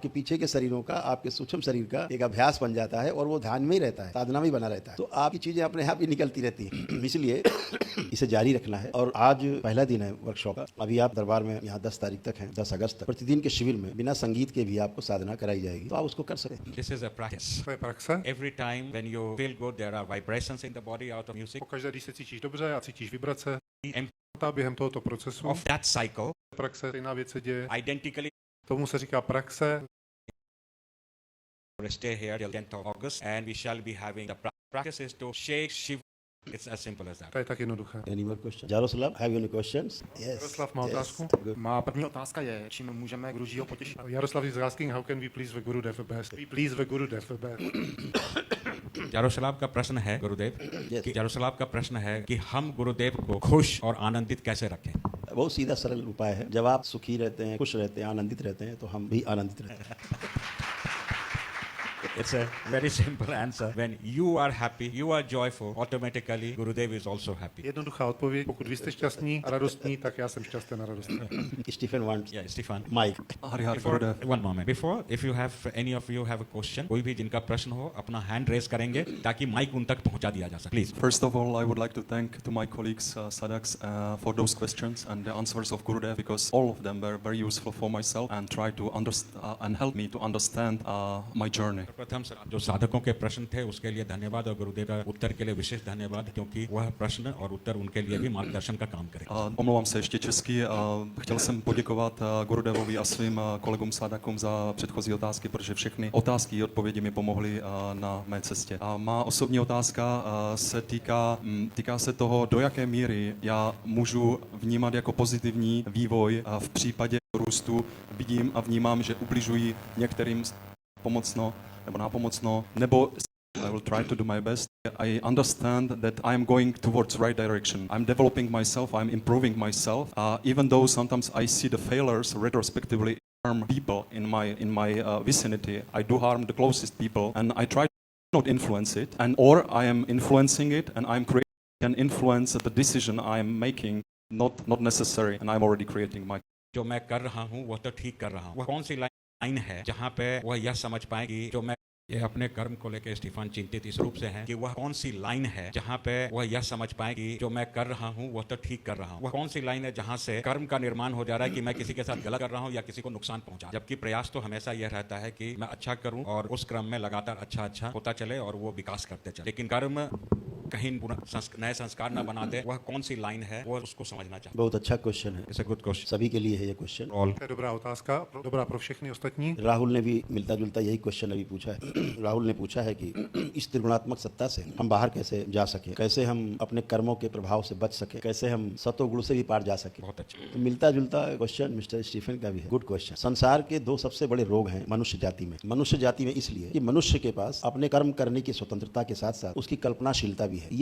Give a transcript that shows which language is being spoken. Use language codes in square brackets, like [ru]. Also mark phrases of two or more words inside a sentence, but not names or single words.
[hi] आपके पीछे के शरीरों का, आपके सूक्ष्म शरीर का एक अभ्यास बन जाता है और वो ध्यान में ही रहता है, साधना में बना रहता है, तो आपकी चीजें अपने आप ही निकलती रहती है। इसलिए इसे जारी रखना है। और आज पहला दिन है वर्कशॉप का। अभी आप दरबार में यहाँ 10 तारीख तक हैं, 10 अगस्त तक प्रतिदिन के शिविर में बिना संगीत के भी आपको साधना कराई जाएगी, तो आप उसको कर सकते। [en] This is a practice. [cs] To je praxe. [en] Every time when you feel good, there are vibrations in the body out of music. [cs] Pokaždé, když se cítíš dobře a cítíš vibrace, [en] And [cs] během tohoto procesu [en] of that cycle, [cs] praxe, jiná věc se děje. [en] identically [cs] Tomu se říká praxe. [en] stay here till 10th of August, and we shall be having the practice is to shake Shiva. It's as simple as that. [cs] To je tak jednoduché. [en] Any more questions? Jaroslav, have you any questions? Yes. [cs] Jaroslav má otázku. [en] Good. [cs] Má první otázka je, čím můžeme Gurujiho potěšit? [en] Jaroslav is asking how can we please the Gurudev the best? We please the Gurudev the best. [hi] जारोसलाब का प्रश्न है गुरुदेव [en] Yes. [hi] कि जारोसलाब का प्रश्न है कि हम गुरुदेव को खुश और आनंदित कैसे रखें। बहुत सीधा सरल उपाय है। जब आप सुखी रहते हैं, खुश रहते हैं, आनंदित रहते हैं, तो हम भी आनंदित रहते हैं। [en] It's a very simple answer. When you are happy, you are joyful, automatically Gurudev is also happy. [cs] Jednoduchá odpověď. Pokud vy jste šťastní a radostní, tak já jsem šťastný a radostný. [en] Stephen wants Yeah, Stefan. Mike. Before, one moment. Before, if you have any of you have a question, [hi] कोई भी जिनका प्रश्न हो अपना [en] hand raise [hi] करेंगे ताकि माइक उन तक पहुंचा दिया जा सके. [en] Please. First of all, I would like to thank to my colleagues, sadhaks, for those questions and the answers of Gurudev, because all of them were very useful for myself and try to understand and help me to understand my journey. [hi] प्रथम जो साधकों के प्रश्न थे उसके लिए धन्यवाद और गुरुदेव का उत्तर के लिए विशेष धन्यवाद, क्योंकि वह प्रश्न और उत्तर उनके लिए भी मार्गदर्शन का काम करे. [cs] Omlouvám se ještě česky. Chtěl jsem poděkovat Gurudevovi a svým kolegům sadakům za předchozí otázky, protože všechny otázky i odpovědi mi pomohly na mé cestě. A má osobní otázka se týká se toho, do jaké míry já můžu vnímat jako pozitivní vývoj v případě růstu. Vidím a vnímám, že ubližují některým pomocno nebo nápomocno, nebo [en] I will try to do my best. I understand that I am going towards right direction. I'm developing myself, I'm improving myself, even though sometimes I see the failures retrospectively harm people in my vicinity. I do harm the closest people, and I try to not influence it, or I am influencing it, and I'm creating an influence the decision I am making, not necessary, and I'm already creating my. [hi] जो मैं कर रहा हूँ वह तो ठीक कर रहा हूँ, वह कौन सी लाइन है जहाँ पे वह यह समझ पाए कि जो मैं ये अपने कर्म को लेकर स्टीफन चिंतित इस रूप से हैं कि वह कौन सी लाइन है जहाँ पे वह यह समझ पाए कि जो मैं कर रहा हूँ वह तो ठीक कर रहा हूँ, वह कौन सी लाइन है जहाँ से कर्म का निर्माण हो जा रहा है कि मैं किसी के साथ गलत कर रहा हूँ या किसी को नुकसान पहुंचा, जबकि प्रयास तो हमेशा यह रहता है कि मैं अच्छा करूँ और उस क्रम में लगातार अच्छा होता चले और वो विकास करते चले, लेकिन कर्म कहीं नए संस्कार न बना दे, वह कौन सी लाइन है वो उसको समझना चाहिए. बहुत अच्छा क्वेश्चन है. [en] It's a good question. [hi] सभी के लिए है ये क्वेश्चन. [en] All. [cs] To je dobrá otázka, dobrá pro všechny ostatní. [hi] राहुल ने भी मिलता जुलता यही क्वेश्चन अभी पूछा है. राहुल ने पूछा है कि इस त्रिगुणात्मक सत्ता से हम बाहर कैसे जा सके, कैसे हम अपने कर्मों के प्रभाव से बच सके, कैसे हम सतोगुण से भी पार जा सके. बहुत अच्छा. तो मिलता जुलता क्वेश्चन मिस्टर स्टीफन का भी है. [en] Good question. [hi] संसार के दो सबसे बड़े रोग हैं मनुष्य जाति में. मनुष्य जाति में इसलिए कि मनुष्य के पास अपने कर्म करने की स्वतंत्रता के साथ साथ उसकी कल्पनाशीलता भी है.